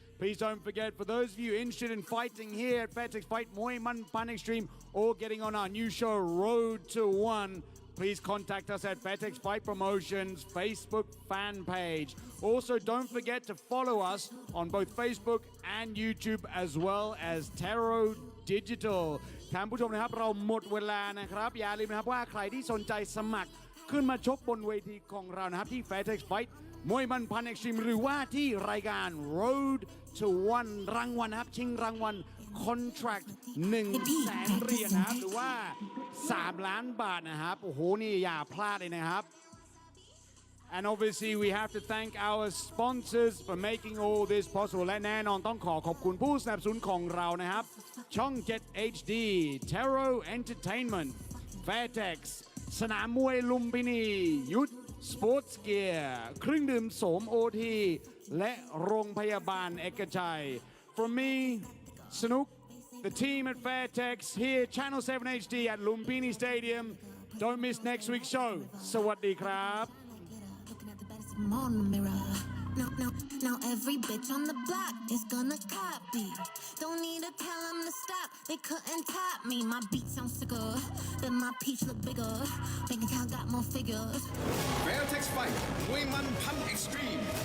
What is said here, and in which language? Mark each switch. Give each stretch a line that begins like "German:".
English: Please don't forget, for those of you interested in fighting here at Fairtex Fight, Muay Man Pan Extreme, or getting on our new show, Road to One, please contact us at Fairtex Fight Promotions Facebook fan page. Also, don't forget to follow us on both Facebook and YouTube, as well as Taro Digital.
Thai: ท่านผู้ชมนะครับเราหมดเวลานะครับอย่าลืมนะครับว่าใครที่สนใจสมัครขึ้นมาชกบนเวทีของเรานะครับที่ Fairtex Fight มวยมันพัน Extreme หรือว่าที่รายการ Road to One รางวัลนะครับชิงรางวัล Contract 100,000 เหรียญนะครับหรือว่า3 ล้านบาทนะครับโอ้โหนี่อย่าพลาดเลยนะครับ And obviously we have to thank our sponsors for making all this possible และแน่นอนต้องขอบคุณผู้สนับสนุนของเรานะครับช่อง 7 HD Taro Entertainment Fairtex สนามมวยลุมพินียุทธสปอร์ตเกียร์เครื่องดื่มโสมโอทีและโรงพยาบาลเอกชัย From me สนุก the team at Fairtex here Channel 7 HD at Lumpini Stadium don't miss next week's show สวัสดีครับ
English: on the mirror. Now every bitch on the block is gonna copy. Don't need to tell them to stop, they couldn't top me. My beat sounds sicker, then my peach look bigger. Bank account got more figures.
Thai: Fairtex Fight มวยมันพัน Extreme